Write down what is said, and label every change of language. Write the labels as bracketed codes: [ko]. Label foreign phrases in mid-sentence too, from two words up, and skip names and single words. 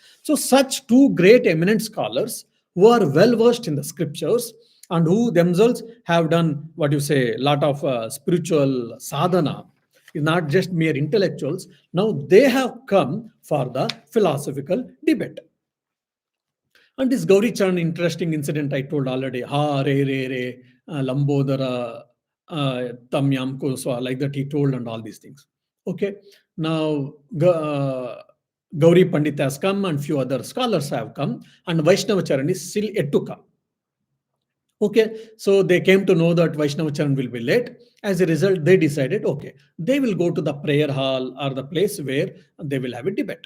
[en] So such two great eminent scholars who are well versed in the scriptures and who themselves have done a lot of spiritual sadhana, not just mere intellectuals. Now they have come for the philosophical debate. And this Gauri Charan interesting incident I told already. [sa] Ha re re re Lambodara Tamyam Koswa, [en] like that he told, and all these things. Okay. Now Gauri Pandit has come and few other scholars have come, and Vaishnavacharan is still yet to come. Okay, so they came to know that Vaishnavacharan will be late. As a result, they decided, okay, they will go to the prayer hall or the place where they will have a debate.